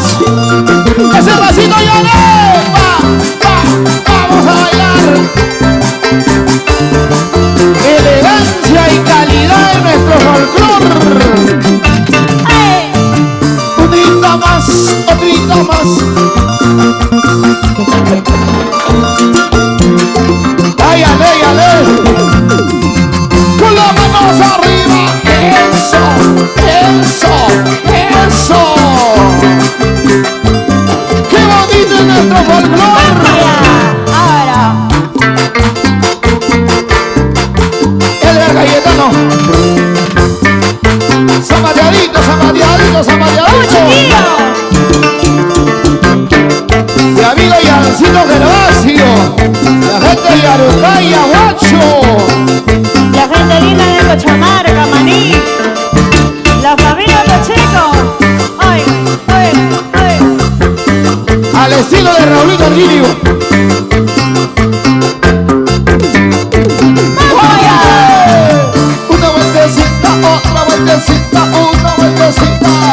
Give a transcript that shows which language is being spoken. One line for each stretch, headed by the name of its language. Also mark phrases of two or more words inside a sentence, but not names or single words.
Spanish: ¡Ese pasito, Yanet! ¡Vamos a bailar! Elegancia y calidad en nuestro folclor. ¡Ay! Otrita más, otrita más. ¡Ay, ale, ale! ¡Con las manos arriba! ¡Eso! ¡Eso! ¡Eso! ¡Qué bonito es nuestro folclor! Ahora, Edgar Cayetano. Zapateadito, zapateadito, zapateadito. Mi amigo Yancito Gervasio. La gente de Araucaya, Guacho. la gente linda de Cochamarca, Maní, la familia Pacheco. ¡Ay, ay, ay! Al estilo de Raulito Arquínigo. Una vueltecita, otra vueltecita, una vueltecita.